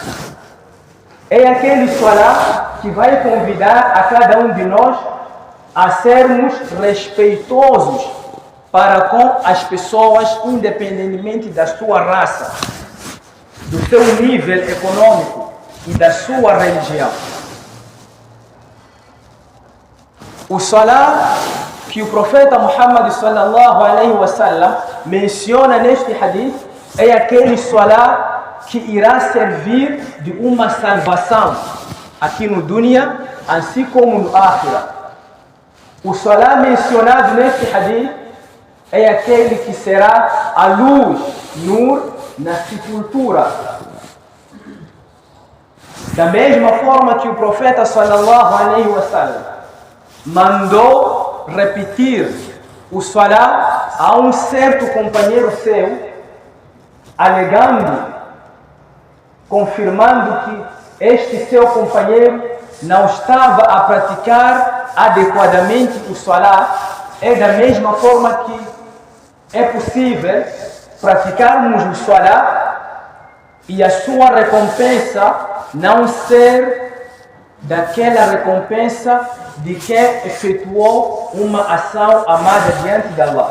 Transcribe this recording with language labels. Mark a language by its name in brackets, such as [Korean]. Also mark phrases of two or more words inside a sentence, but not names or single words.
[Portuguese] É aquele salat que vai convidar a cada um de nós a sermos respeitosos para com as pessoas, independentemente da sua raça, do seu nível econômico e da sua religião. O salat que o profeta Muhammad [Arabic] صلى الله عليه وسلم [Portuguese] menciona neste hadith é aquele salat que irá servir de uma salvação aqui no dunya, assim como no akhirah. O salat mencionado neste hadith é aquele que será a luz, nur, na sepultura. Da mesma forma que o profeta [Arabic] صلى الله عليه وسلم [Portuguese] mandou repetir o salat a um certo companheiro seu, alegando, confirmando que este seu companheiro não estava a praticar adequadamente o salat, é da mesma forma que é possível praticarmos o salat e a sua recompensa não ser daquela recompensa de quem efetuou uma ação amada diante de Allah.